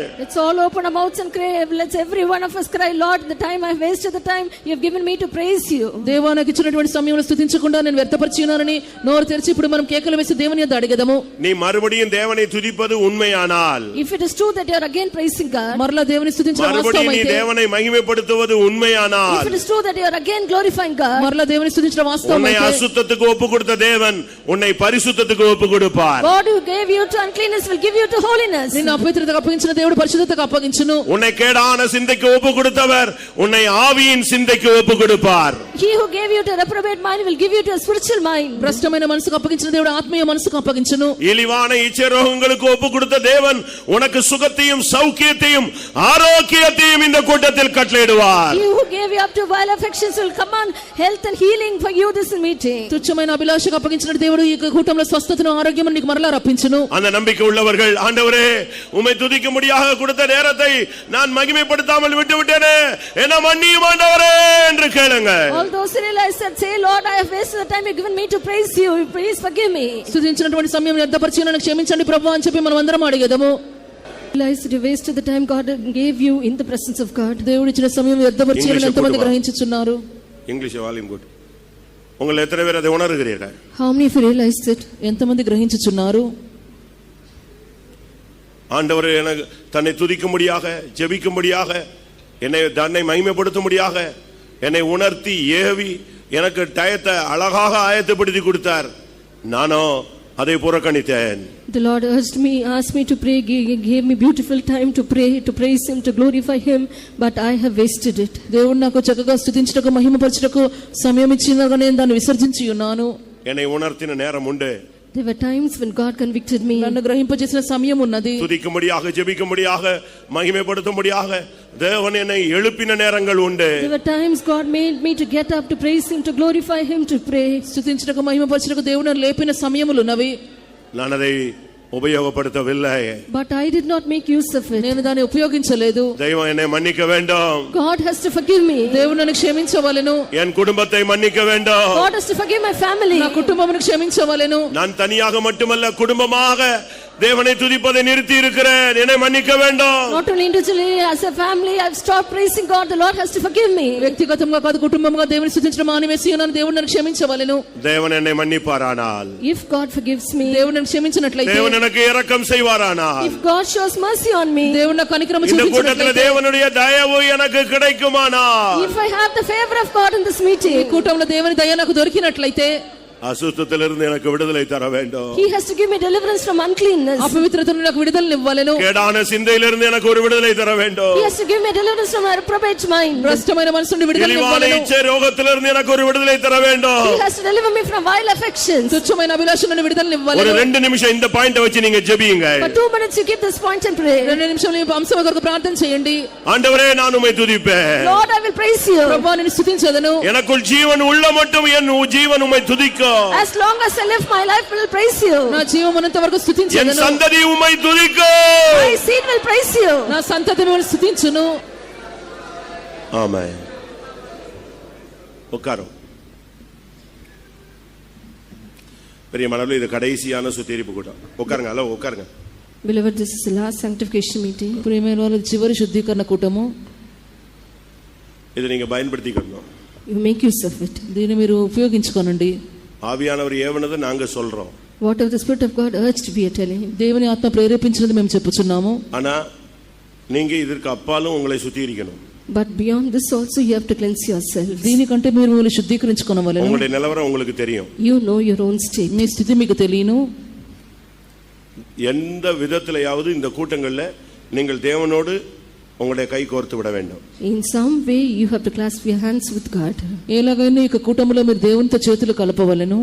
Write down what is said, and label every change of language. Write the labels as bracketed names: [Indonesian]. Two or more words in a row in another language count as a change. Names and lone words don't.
[English] Let's all open our mouths and cry. Let's every one of us cry, Lord, the time I have wasted, the time you have given me to praise you. [Telugu] దేవా నాకు ఇచ్చినటువంటి సమయంలో స్తుతించకుండా నేను వ్యర్థపరిచి ఉన్నానని నోరు తెరిచి ఇప్పుడు మనం కేకలు వేసి దేవుని యొద్ద అడిగెదము. [Tamil] நீ மறுபடியும் தேவனை துதிப்பது உண்மையானால், [English] If it is true that you are again praising God, [Telugu] మరలా దేవుని స్తుతించడం [Tamil] மறுபடியும் நீ [Telugu] వాస్తవమైతే, [Tamil] தேவனை மகிமைப்படுத்துவது உண்மையானால், [English] if it is true that you are again glorifying God, [Telugu] మరలా దేవుని స్తుతించడం [Tamil] உன்னை [Telugu] వాస్తవమైతే, [Tamil] அசுத்தத்துக்கு ஒப்பு கொடுத்த தேவன் உன்னை பரிசுத்தத்துக்கு ஒப்பு கொடுப்பார். [English] God who gave you to uncleanness will give you to holiness. [Telugu] నిన్ను అపవిత్రతకు అప్పగించిన దేవుడు పరిశుద్ధతకు అప్పగించును. [Tamil] உன்னை கேடான சிந்தைக்கு ஒப்பு கொடுத்தவர் உன்னை ஆவியின் சிந்தைக்கு ஒப்பு கொடுப்பார். [English] He who gave you to reprobate mind will give you to a spiritual mind. [Telugu] భ్రష్టమైన మనసుకు అప్పగించిన దేవుడు ఆత్మీయ మనసుకు అప్పగించును. [Tamil] இழிவான இச்சை ரோகங்களுக்கு ஒப்பு கொடுத்த தேவன் உனக்கு சுகத்தையும் சௌக்கியத்தையும் ஆரோக்கியத்தையும் இந்த கூட்டத்தில் கட்டளையிடுவார். [English] He who gave you up to vile affections will command health and healing for you this meeting. [Telugu] తుచ్చమైన అభిలాషకు అప్పగించిన దేవుడు ఈ కూటంలో స్వస్థతను ఆరోగ్యమును నీకు మరలా రప్పించును. [Tamil] அந்த நம்பிக்கை உள்ளவர்கள், ஆண்டவரே உம்மை துதிக்கும்படியாக கொடுத்த நேரத்தை நான் மகிமைப்படுத்தாமல் விட்டுவிட்டேனே, என்ன மன்னியும் ஆண்டவரே என்று கேளுங்க. [English] All those who realize that, say, Lord, I have wasted the time you have given me to praise you. Please forgive me. [Telugu] స్తుతించినటువంటి సమయం వ్యర్థపరిచి నన్ను క్షమించండి ప్రభువా అని చెప్పి మనం అందరం అడిగేదము. [English] realize that you wasted the time God gave you in the presence of God? [Telugu] దేవుడు ఇచ్చిన సమయం వ్యర్థపరిచేయని ఎంతమంది గ్రహించుచున్నారు? [English] English volume good. [Tamil] உங்கள் எத்தனை பேர் அதை உணர்கிறீர்கள்? [English] How many of you realize it? [Telugu] ఎంతమంది గ్రహించుచున్నారు? [Tamil] ஆண்டவர் எனக்கு தன்னை துதிக்கும்படியாக ஜெபிக்கும்படியாக என்னை தன்னை மகிமைப்படுத்தும்படியாக என்னை உணர்த்தி ஏவி எனக்கு டயத்தை அழகாக ஆயத்தப்படுத்தி கொடுத்தார். நானோ அதை புறக்கணித்தேன். [English] The Lord asked me to pray, gave me beautiful time to pray, to praise Him, to glorify Him, but I have wasted it. [Telugu] దేవుడు నాకు చక్కగా స్తుతించుటకు మహిమపరచుటకు సమయం ఇచ్చినా నేను దాన్ని విసర్జించి ఉన్నాను. [Tamil] என்னை உணர்த்தின நேரம் உண்டு. [English] There were times when God convicted me. [Telugu] నన్ను గ్రహింపజేసిన సమయం ఉన్నది. [Tamil] துதிக்கும்படியாக ஜெபிக்கும்படியாக மகிமைப்படுத்தும்படியாக தேவன் என்னை எழுப்பின நேரங்கள் உண்டு. [English] There were times God made me to get up, to praise Him, to glorify Him, to pray. [Telugu] స్తుతించుటకు మహిమపరచుటకు దేవుడు నన్ను లేపిన సమయములు ఉన్నవి. [Tamil] நான் அதை உபயோகப்படுத்தவில்லை. [English] But I did not make use of it. [Telugu] నేను దాన్ని ఉపయోగించలేదు. [Tamil] தெய்வம் என்னை மன்னிக்க வேண்டும். [English] God has to forgive me. [Telugu] దేవుడు నన్ను క్షమించవలెను. [Tamil] என் குடும்பத்தை மன்னிக்க வேண்டும். [English] God has to forgive my family. [Telugu] నా కుటుంబమును క్షమించవలెను. [Tamil] நான் தனியாக மட்டுமல்ல குடும்பமாக தேவனை துதிப்பதை நிறுத்தி இருக்கிறேன். என்னை மன்னிக்க வேண்டும். [English] Not only individually, as a family, I've stopped praising God. The Lord has to forgive me. [Telugu] వ్యక్తిగతంగా కాదు కుటుంబంగా దేవుని స్తుతించడం మానివేసి ఉన్నాను. దేవుడు నన్ను క్షమించవలెను. [Tamil] தேவன் என்னை மன்னிப்பாரானால், [English] If God forgives me, [Telugu] దేవుడు నన్ను క్షమించినట్లయితే, [Tamil] தேவன் எனக்கு இரக்கம் செய்வாரானால், [English] if God shows mercy on me, [Telugu] దేవుడు నాకు కనికరము [Tamil] இந்த கூட்டத்தில் [Telugu] చూపించినట్లయితే, [Tamil] தேவனுடைய தயவு எனக்கு கிடைக்குமானால், [English] if I have the favor of God in this [Telugu] ఈ [English] meeting, [Telugu] కూటంలో దేవుని దయ నాకు దొరికినట్లయితే, [Tamil] அசுத்தத்திலிருந்து எனக்கு விடுதலை தர வேண்டும். [English] He has to give me deliverance from uncleanness. [Telugu] అపవిత్రత నుండి నాకు విడుదలనివ్వలెను. [Tamil] கேடான சிந்தையிலிருந்து எனக்கு ஒரு விடுதலை தர வேண்டும். [English] He has to give me deliverance from a reprobate mind. [Telugu] భ్రష్టమైన మనసు నుండి [Tamil] இழிவான [Telugu] విడుదలనివ్వలెను. [Tamil] இச்சை ரோகத்திலிருந்து எனக்கு ஒரு விடுதலை தர வேண்டும். [English] He has to deliver me from vile affections. [Telugu] తుచ్చమైన అభిలాష నుండి [Tamil] ஒரு [Telugu] విడుదలనివ్వలెను. [Tamil] 2 நிமிஷம் இந்த பாயிண்ட வச்சு நீங்க ஜெபியுங்க. [English] For 2 minutes you keep this point and pray. [Telugu] 2 నిమిషాలు ఈ అంశం కొరకు ప్రార్థన చేయండి. [Tamil] ஆண்டவரே நான் உம்மை துதிப்பேன். [English] Lord, I will praise you. [Telugu] ప్రభువా నేను స్తుతించెదను. [Tamil] எனக்குள் ஜீவன் உள்ள மட்டும் என் ஜீவன் உம்மை துதிக்கும். [English] As long as I live, my life will praise you. [Telugu] నా జీవమునంత వరకు [Tamil] என் [Telugu] స్తుతించెదను. [Tamil] சந்ததி உம்மை துதிக்கும். [English] My seed will praise you. [Telugu] నా సంతతి మిమ్మల్ని స్తుతించును. [Tamil] ஆமென். உட்காரும். பெரிய மனதில் இது கடைசியான சுத்திகரிப்பு கூட்டம். உட்காருங்க. ஹலோ உட்காருங்க. [English] Beloved, this is the last sanctification meeting. [Telugu] ప్రియమైన వారు చివరి శుద్ధీకరణ కూటము. [Tamil] இது நீங்க பயன்படுத்திக்கணும். [English] You make use of it. [Telugu] దీన్ని మీరు ఉపయోగించుకోనండి. [Tamil] ஆவியானவர் ஏவனதை நாங்க சொல்றோம். [English] Whatever the Spirit of God urged, we are telling Him. [Telugu] దేవుని ఆత్మ ప్రేరేపించినది మేము చెప్పుచున్నాము. [Tamil] ஆனா நீங்க இதற்கு அப்பாலும் உங்களை சுத்திகரிக்கணும். [English] But beyond this also you have to cleanse yourselves. [Telugu] దీనికంటే మీరు మిమ్మల్ని శుద్ధీకరించుకోనవలెను. [Tamil] உங்களுடைய நிலவரம் உங்களுக்கு தெரியும். [English] You know your own state. [Telugu] మీ స్థితి మీకు తెలియను. [Tamil] எந்த விதத்திலேயாவது இந்த கூட்டங்கள்ல நீங்கள் தேவனோடு உங்களுடைய கை கோர்த்து விட வேண்டும். [English] In some way you have to clasp your hands with God. [Telugu] ఎలాగైనా ఈ కూటములో మీరు దేవునితో చేతులు కలపవలెను.